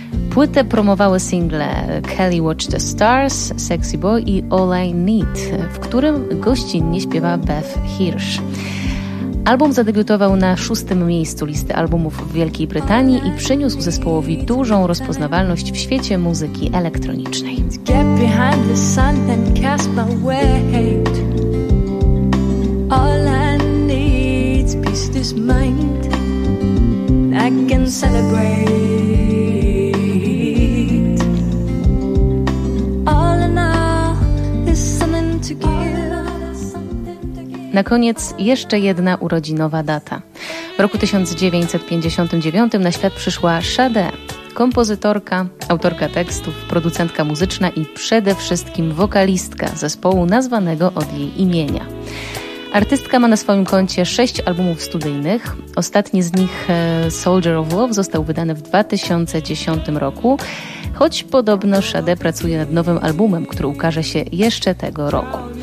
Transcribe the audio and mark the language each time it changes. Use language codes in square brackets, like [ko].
[pl] Płytę promowały single Kelly Watch the Stars, Sexy Boy i All I Need, w którym gościnnie śpiewa Beth Hirsch. Album zadebiutował na 6 miejscu listy albumów w Wielkiej Brytanii i przyniósł zespołowi dużą rozpoznawalność w świecie muzyki elektronicznej. [en] Get behind the sun and cast my weight. All I need is peace this mind. I can celebrate. All I know is something to give. [pl] Na koniec jeszcze jedna urodzinowa data. W roku 1959 na świat przyszła Sade, kompozytorka, autorka tekstów, producentka muzyczna i przede wszystkim wokalistka zespołu nazwanego od jej imienia. Artystka ma na swoim koncie 6 albumów studyjnych. Ostatni z nich, Soldier of Love, został wydany w 2010 roku, choć podobno Sade pracuje nad nowym albumem, który ukaże się jeszcze tego roku.